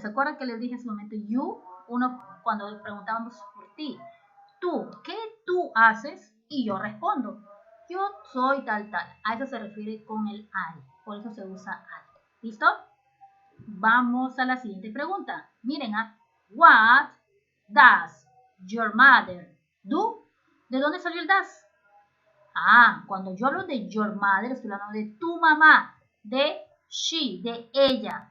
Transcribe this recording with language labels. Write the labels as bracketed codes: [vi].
[es] ¿Se acuerdan que les dije hace un momento? You, uno cuando preguntábamos por ti. Tú, ¿qué tú haces? Y yo respondo. Yo soy tal, tal. A eso se refiere con el I. Por eso se usa I. ¿Listo? Vamos a la siguiente pregunta. Miren, [en] what does your mother do? [es] ¿De dónde salió el does? Cuando yo hablo de your mother, estoy hablando de tu mamá, de she, de ella.